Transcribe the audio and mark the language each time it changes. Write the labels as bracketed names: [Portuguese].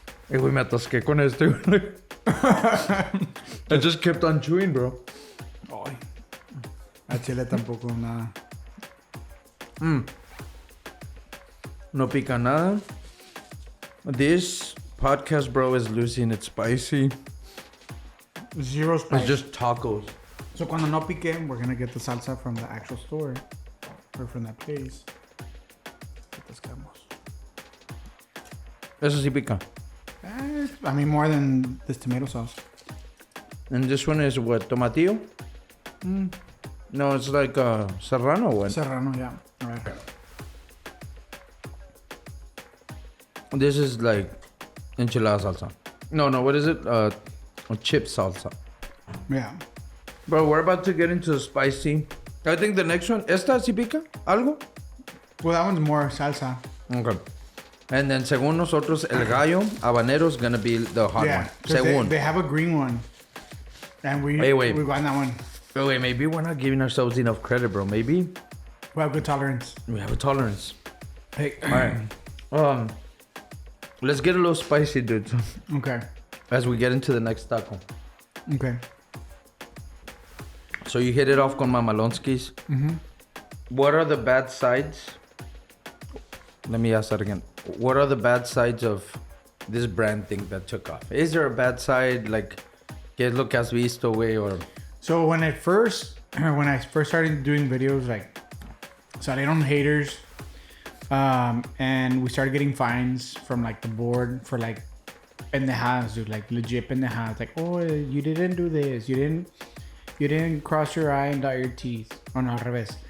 [Spanish] Güey, me atasqué con este, güey. [English] I just kept on chewing, bro. [Spanish] Ay. A chile tampoco, nada. No pica nada. [English] This podcast, bro, is losing its spicy. Zero spice. It's just tacos. So [Spanish] cuando no pique, [English] we're gonna get the salsa from the actual store. Or from that place. [Spanish] Eso sí pica. [English] I mean, more than this tomato sauce. And this one is what? Tomatillo? No, it's like serrano one. Serrano, yeah. All right. This is like enchilada salsa. No, what is it? Chip salsa. Yeah. Bro, we're about to get into the spicy. I think the next one. [Spanish] ¿Esta sí pica? ¿Algo? [English] Well, that one's more salsa. Okay. And then [Spanish] según nosotros, el gallo habanero [English] is gonna be the hot one. 'Cause [Spanish] Según. [English] they have a green one. And we wait. got that one. Oh, wait, maybe we're not giving ourselves enough credit, bro. Maybe We have good tolerance. we have a tolerance. Hey. All right. Let's get a little spicy, dude. Okay. As we get into the next taco. Okay. So you hit it off con Mamalonskis. Mm-hmm. What are the bad sides? Let me ask that again. What are the bad sides of this brand thing that took off? Is there a bad side? Like, [Spanish] ¿qué es lo que has visto, güey? [English] Or So when I first started doing videos, like, [Spanish] salieron haters, [English] and we started getting fines from like the board for like pendejadas, dude, like legit pendejadas, like, oh, you didn't do this, you didn't cross your eye and dot your teeth. Oh no, [Spanish] al revés.